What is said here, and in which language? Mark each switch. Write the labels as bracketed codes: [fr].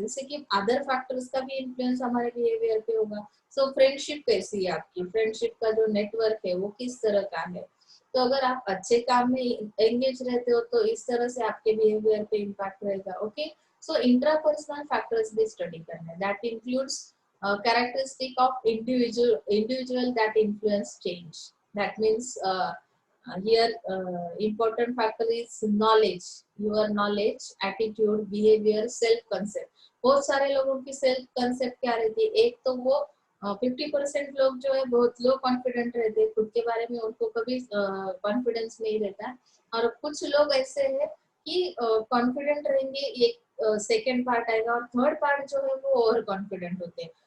[hi] जैसे कि other factors का भी इन्फ्लुएंस हमारे बिहेवियर पे होगा। सो फ्रेंडशिप कैसी है आपकी, फ्रेंडशिप का जो नेटवर्क है वो किस तरह का है। तो अगर आप अच्छे काम में एंगेज रहते हो तो इस तरह से आपके बिहेवियर पे इम्पैक्ट रहेगा। ओके, सो इंट्रापर्सनल फैक्टर्स भी स्टडी करना है। [en] That includes characteristic of individual that influence change. That means here important factor is knowledge, your knowledge, attitude, behavior, self concept. [hi] बहुत सारे लोगों की सेल्फ कंसेप्ट क्या रहती है, एक तो वो 50% लोग जो है बहुत लो कॉन्फिडेंट रहते हैं, खुद के बारे में उनको कभी कॉन्फिडेंस नहीं रहता। और कुछ लोग ऐसे हैं कि कॉन्फिडेंट रहेंगे, एक सेकेंड पार्ट आएगा और थर्ड पार्ट जो है वो ओवर कॉन्फिडेंट होते हैं।